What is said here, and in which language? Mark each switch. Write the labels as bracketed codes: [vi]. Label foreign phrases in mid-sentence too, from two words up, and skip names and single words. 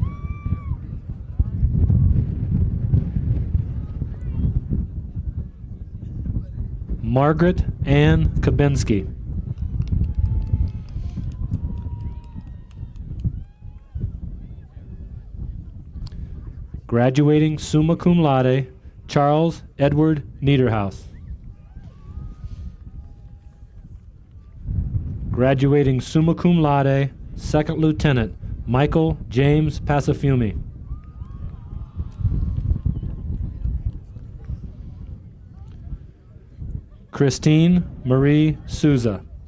[en] Margaret Ann Kabinski. Graduating [la] summa cum laude, [en] Charles Edward Niederhaus. [la] Graduating summa cum laude, [en] Second Lieutenant Michael James Passafiumi. Christine Marie Souza.